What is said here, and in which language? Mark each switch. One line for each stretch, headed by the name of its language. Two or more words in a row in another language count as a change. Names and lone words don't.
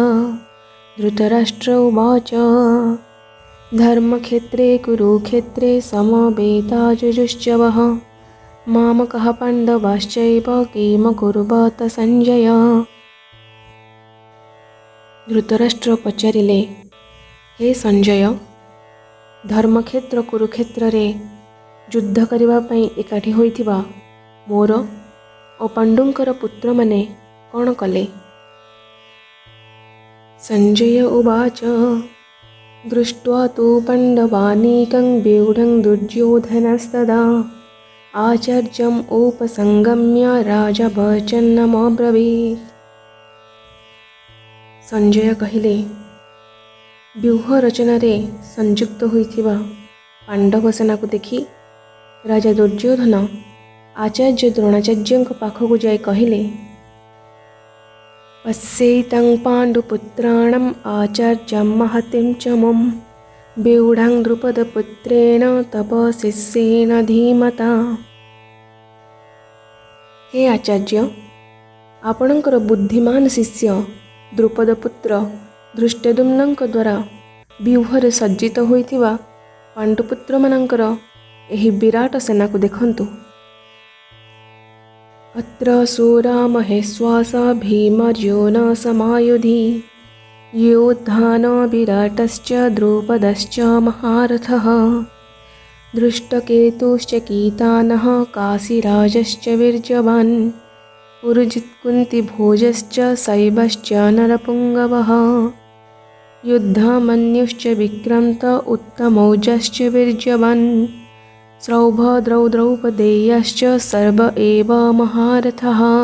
Sanskrit: धृतराष्ट्र उवाच धर्मक्षेत्रे कुरुक्षेत्रे समवेतायुजुश्चवः मामकः पाण्डवाश्चैव किम कुर्वत संजय।
Odia: ଧୃତରାଷ୍ଟ୍ର ପଚାରିଲେ, ହେ ସଞ୍ଜୟ, ଧର୍ମକ୍ଷେତ୍ର କୁରୁକ୍ଷେତ୍ର ରେ ଯୁଦ୍ଧ କରିବା ପାଇଁ ଏକାଠି ହୋଇଥିବା ମୋର ଓ ପାଣ୍ଡୁଙ୍କର ପୁତ୍ର ମାନେ କଣ କଲେ।
Sanskrit: संजय उवाच दृष्ट्वा तु पाण्डवानीकं व्यूढं दुर्योधनस्तदा आचार्यम् उपसंगम्य राजा वचनमब्रवीत्।
Odia: ସଞ୍ଜୟ କହିଲେ, ବ୍ୟୂହ ରଚନାରେ ସଂଯୁକ୍ତ ହୋଇଥିବା ପାଣ୍ଡବ ସେନା କୁ ଦେଖି ରାଜା ଦୁର୍ଯ୍ୟୋଧନ ଆଚାର୍ଯ୍ୟ ଦ୍ରୋଣାଚାର୍ଯ୍ୟଙ୍କ ପାଖକୁ ଯାଇ କହିଲେ,
Sanskrit: पश्यैतं पाण्डुपुत्राणाम् आचार्यं महतिं च मम व्यूढं द्रुपदपुत्रेण तव शिष्येण धीमता।
Odia: ହେ ଆଚାର୍ଯ୍ୟ, ଆପଣଙ୍କର ବୁଦ୍ଧିମାନ ଶିଷ୍ୟ ଦ୍ରୁପଦପୁତ୍ର ଧୃଷ୍ଟଦ୍ୟୁମ୍ନଙ୍କ ଦ୍ୱାରା ବ୍ୟୂହରେ ସଜ୍ଜିତ ହୋଇଥିବା ପାଣ୍ଡୁପୁତ୍ର ମାନଙ୍କର ଏହି ବିରାଟ ସେନା କୁ ଦେଖନ୍ତୁ।
Sanskrit: अत्र शूरा महेश्वास भीमर्योन समायुधि योद्धान विराटश्च द्रुपदश्च महारथः दृष्टकेतुश्च कीतानः काशीराजश्च वीर्यवान् पुरुजित्कुन्तिभोजश्च शैवश्च नरपुङ्गवः युद्धमन्युश्च विक्रान्त उत्तमौजश्च वीर्यवान् सौभद्रौ द्रौपदेयश्च सर्व एव महारथः।